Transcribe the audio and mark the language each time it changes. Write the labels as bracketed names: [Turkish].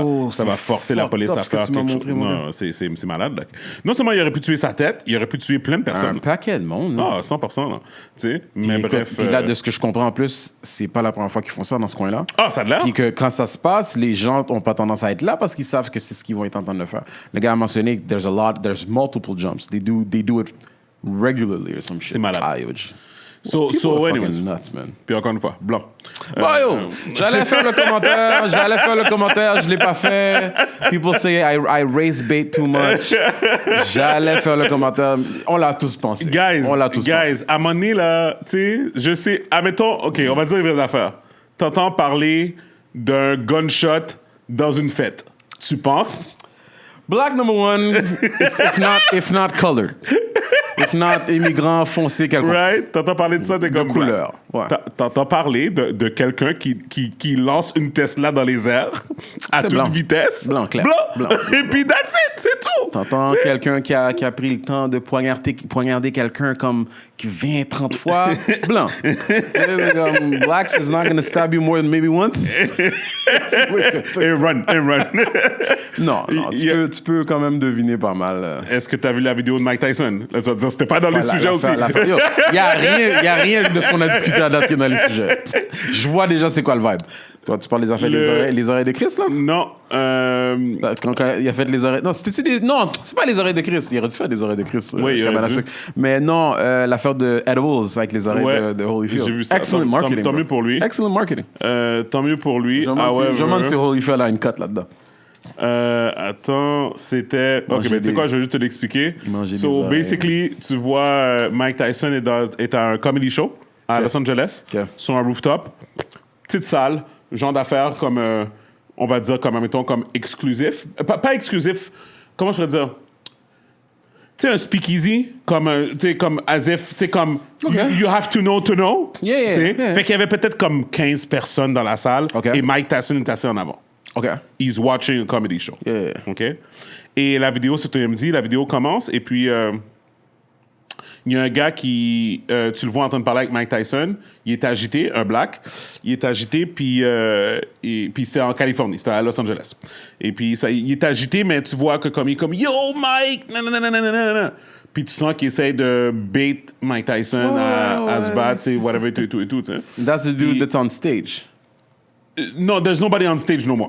[French] Ça va forcer la police à faire quelque chose. Non, c'est malade. Là. Non seulement il aurait pu tuer sa tête, il aurait pu tuer plein de personnes. Un paquet de monde. Ah, 100%. Là. Mais bref. Puis là, de ce que je comprends en plus, c'est pas la première fois qu'ils font ça dans ce coin-là. Ah, ça a l'air. Puis que quand ça se passe, les gens ont pas tendance à être là parce qu'ils savent que c'est ce qu'ils vont être en train de faire. Le gars a mentionné que [English] there's multiple jumps. They do it regularly or some shit. [French] C'est malade. Ah, [English] So anyways. Nuts, man. [French] Puis encore une fois, blanc. J'allais faire le commentaire, je l'ai pas fait. [English] People say I race bait too much. [French] J'allais faire le commentaire. On l'a tous pensé. Guys, à un moment donné, là, tu sais, je sais, admettons, OK, on va dire les vraies affaires. T'entends parler d'un gunshot dans une fête. Tu penses? [English] Black number one, if not colored. If not immigrant [French] foncé quelconque. [English] Right? [French] T'entends parler de ça, t'es comme... couleur. Ouais. T'entends parler de quelqu'un qui lance une Tesla dans les airs à toute vitesse. Blanc, clair. Blanc. Et puis [English] that's it, [French] c'est tout. T'entends quelqu'un qui a pris le temps de poignarder quelqu'un comme 20-30 fois. Blanc. [English] Comme, blacks is not going to stab you more than maybe once. [French] Et run. Non, tu peux quand même deviner pas mal. Est-ce que t'as vu la vidéo de Mike Tyson? Là, tu vas te dire, c'était pas dans les sujets aussi. Il y a rien de ce qu'on a discuté à date qui est dans les sujets. Je vois déjà c'est quoi le vibe. Toi, tu parles des affaires les oreilles de Chris, là? Non. Quand il a fait les oreilles... Non, Non, c'est pas les oreilles de Chris. Il aurait dû faire des oreilles de Chris. Oui, il aurait dû. Mais non, l'affaire de Edibles avec les oreilles de Holyfield. J'ai vu ça. Excellent marketing. Tant mieux pour lui. Excellent marketing. Tant mieux pour lui. Je me demande si Holyfield a une cote là-dedans. Attends, c'était... OK, mais tu sais quoi, je vais juste te l'expliquer. [English] So, basically, [French] tu vois, Mike Tyson est à un comedy show à Los Angeles, sur un rooftop. Petite salle, genre d'affaires comme, on va dire, mettons, comme exclusif. Pas exclusif, comment je pourrais dire? Tu sais, un speakeasy, comme as if, tu sais, comme, [English] you have to know to know. Yeah. [French] Fait qu'il y avait peut-être comme 15 personnes dans la salle, et Mike Tyson est assis en avant. [English] OK. He's watching a comedy show. Yeah. OK? [French] Et la vidéo, c'est TMZ, la vidéo commence, et puis il y a un gars qui, tu le vois en train de parler avec Mike Tyson, il est agité, un black, il est agité, puis c'est en Californie, c'est à Los Angeles. Et puis il est agité, mais tu vois que comme il est comme « Yo, Mike! » nanana. Puis tu sens qu'il essaie de bait Mike Tyson à se battre, whatever, et tout. [English] That's the dude that's on stage. No, there's nobody on stage no more.